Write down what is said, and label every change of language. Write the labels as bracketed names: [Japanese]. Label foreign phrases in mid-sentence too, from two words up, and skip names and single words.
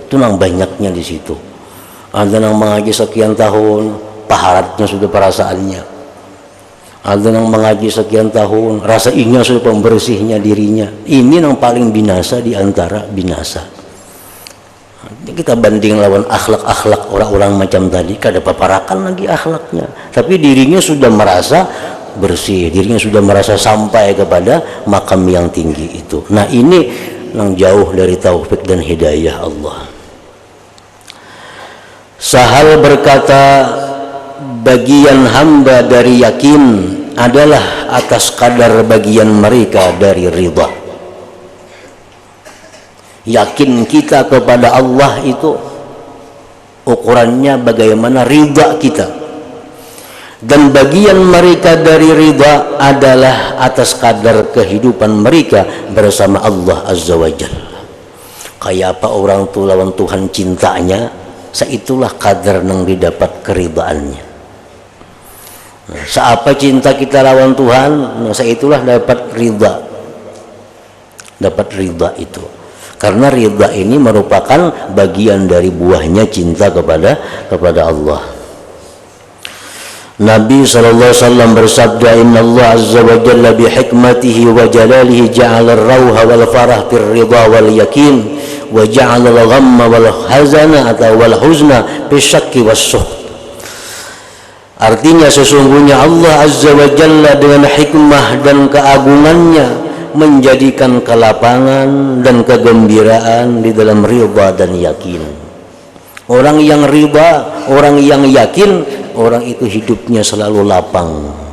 [Banjar] Itu nang banyaknya di situ. Ada nang mengaji sekian tahun, paharatnya sudah perasaannya. Ada nang mengaji sekian tahun, rasa ingin sudah pembersihnya dirinya. Ini nang paling binasa di antara binasa. Kita banding lawan akhlak-akhlak orang-orang macam tadi, kada paparakan lagi akhlaknya, tapi dirinya sudah merasa bersih, dirinya sudah merasa sampai kepada makam yang tinggi itu. [Indonesian] Nah, ini yang jauh dari taufik dan hidayah Allah. Sahal berkata, bagian hamba dari yakin adalah atas kadar bagian mereka dari ridha. Yakin kita kepada Allah itu ukurannya bagaimana ridha kita, dan bagian mereka dari ridha adalah atas kadar kehidupan mereka bersama Allah [Arabic] Azza wa Jalla. [Banjar] Kayak apa orang tu lawan Tuhan cintanya, seitulah kadar yang didapat keridhaannya. Nah, seapa cinta kita lawan Tuhan, nah seitulah dapat ridha, itu. [Indonesian] Karena ridha ini merupakan bagian dari buahnya cinta kepada Allah. Nabi SAW bersabda, [Arabic] إن الله عز وجل بحكمته وجلاله جعل الروح والفرح في الرضا واليقين وجعل الغم والحزن atau والحزن بالشك والسخط. [Indonesian] Artinya sesungguhnya Allah [Arabic] Azza wa Jalla [Indonesian] dengan hikmah dan keagungannya menjadikan kelapangan dan kegembiraan di dalam ridha dan yakin. Orang yang ridha, orang yang yakin, orang itu hidupnya selalu lapang.